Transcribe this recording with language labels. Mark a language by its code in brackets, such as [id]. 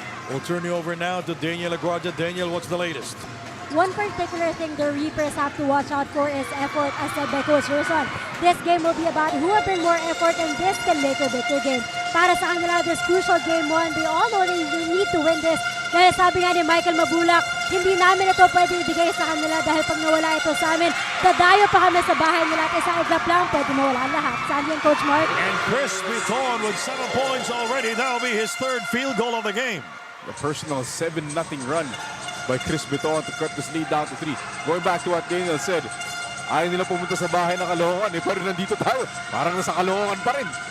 [en] We'll turn you over now to Daniel Aguardia. Daniel, what's the latest? One particular thing the Reapers have to watch out for is effort, as said by Coach Gerson. This game will be about who will bring more effort, and this can make or break the game. [tl] Para sa kanila, [en] this crucial game 1, they all know they need to win this. [tl] Dahil sabi nga ni Michael Mabulak, hindi namin ito pwede ibigay sa kanila dahil pag nawala ito sa amin, dadayo pa kami sa bahay nila at isang iglap lang, pwede mawala lahat. Saan yan, Coach Mark? [en] And Chris Biton with 7 points already. That'll be his 3rd field goal of the game. The personal 7-0 run by Chris Biton to cut this lead down to 3. Going back to what Daniel said, [tl] ayaw nila pumunta sa bahay ng Caloocan, pero nandito tayo. Parang nasa Caloocan pa rin.